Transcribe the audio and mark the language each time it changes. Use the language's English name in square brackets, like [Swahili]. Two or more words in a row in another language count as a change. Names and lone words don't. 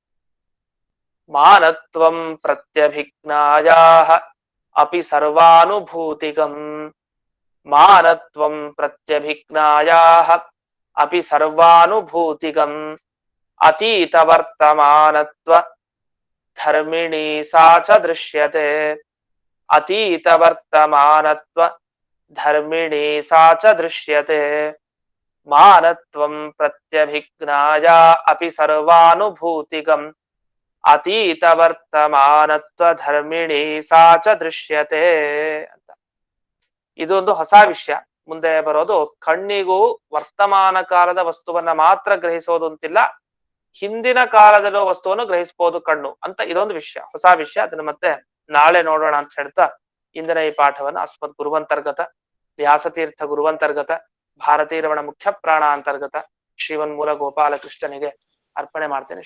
[Sanskrit] ಮಾನತ್ವಂ ಪ್ರತ್ಯಭಿಜ್ಞಾಯಾಃ ಅಪಿ ಸರ್ವಾನುಭೂತಿಗಂ. ಮಾನತ್ವಂ ಪ್ರತ್ಯಭಿಜ್ಞಾಯಾಃ ಅಪಿ ಸರ್ವಾನುಭೂತಿಗಂ. ಅತೀತ ವರ್ತಮಾನತ್ವ ಧರ್ಮಿಣಿ ಸಾ ಚ ದೃಶ್ಯತೆ ಅತೀತ ವರ್ತಮಾನತ್ವ ಧರ್ಮಿಣಿ ಸಾ ಚ ದೃಶ್ಯತೆ ಮಾನತ್ವಂ ಪ್ರತ್ಯಭಿಜ್ಞಾಯ ಅಪಿ ಸರ್ವಾನುಭೂತಿಗಂ ಅತೀತ ವರ್ತಮಾನತ್ವ ಧರ್ಮಿಣಿ ಸಾ ಚ ದೃಶ್ಯತೆ ಅಂತ. [Kannada] ಇದೊಂದು ಹೊಸ ವಿಷಯ. ಮುಂದೆ ಬರೋದು ಕಣ್ಣಿಗೂ ವರ್ತಮಾನ ಕಾಲದ ವಸ್ತುವನ್ನ ಮಾತ್ರ ಗ್ರಹಿಸೋದು ಅಂತಿಲ್ಲ, ಹಿಂದಿನ ಕಾಲದಲ್ಲಿರೋ ವಸ್ತುವನ್ನು ಗ್ರಹಿಸಬಹುದು ಕಣ್ಣು ಅಂತ ಇದೊಂದು ವಿಷಯ, ಹೊಸ ವಿಷಯ. ಅದನ್ನ ಮತ್ತೆ ನಾಳೆ ನೋಡೋಣ ಅಂತ ಹೇಳ್ತಾ ಇಂದಿನ ಈ ಪಾಠವನ್ನ [Sanskrit] ಅಸ್ಮದ್ ಗುರುವಂತರ್ಗತ ವ್ಯಾಸತೀರ್ಥ ಗುರುವಂತರ್ಗತ ಭಾರತೀರಮಣ ಮುಖ್ಯ ಪ್ರಾಣ ಅಂತರ್ಗತ ಶ್ರೀವನ್ಮೂಲ [Kannada] ಗೋಪಾಲಕೃಷ್ಣನಿಗೆ ಅರ್ಪಣೆ ಮಾಡ್ತೇನೆ.